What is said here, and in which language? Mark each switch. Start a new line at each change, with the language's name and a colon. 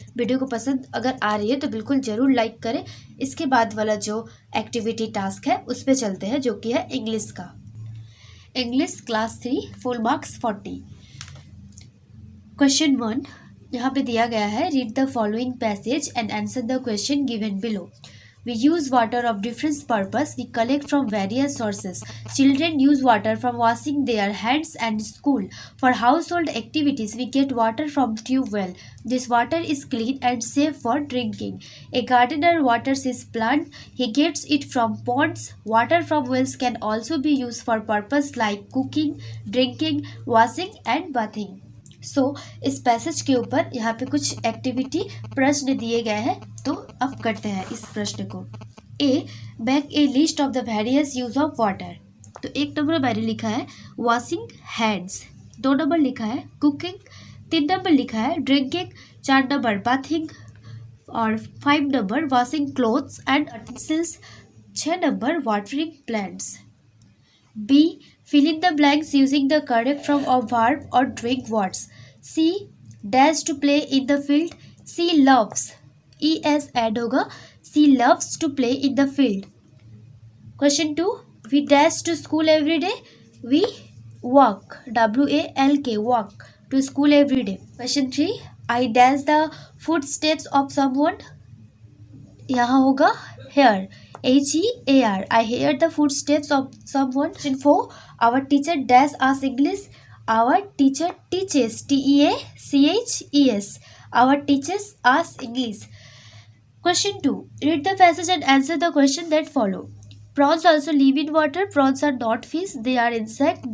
Hindi: Video को पसंद अगर आ रही है तो बिल्कुल ज़रूर लाइक करें। इसके बाद वाला जो एक्टिविटी टास्क है उस पर चलते हैं, जो कि है इंग्लिश का। English class 3 full marks 40। Question 1 यहाँ पे दिया गया है।
English: Read the following passage and answer the question given below. We use water of different purpose. We collect from various sources. Children use water from washing their hands and school. For household activities, we get water from tube well. This water is clean and safe for drinking. A gardener waters his plant. He gets it from ponds. Water from wells can also be used for purpose like cooking, drinking, washing and bathing.
Hindi: इस passage के ऊपर यहाँ पे कुछ activity प्रश्न दिए गए हैं, तो अब करते हैं इस प्रश्न को।
English: A, make a list of the various use of water.
Hindi: तो 1 नंबर मैंने लिखा है
English: Washing hands, 2 number लिखा है cooking, 3 number लिखा है ड्रिंकिंग, 4 नंबर बाथिंग और 5 number washing clothes and utensils, 6 number watering plants. B, fill in the blanks using the correct form of verb or drink words. C, dash to play in the field. C loves, es add होगा, C loves to play in the field. Question 2, we dash to school every day. We walk, walk, walk to school every day. Question 3, I dash the footsteps of someone.
Hindi: यहाँ होगा hear, HEAR.
English: I hear the footsteps of someone. Question 4, our teacher dash us English. Our teacher teaches, TEACHES. Our teachers us English. Question 2, read the passage and answer the question that follow. Prawns also live in water. Prawns are not fish, they are insect.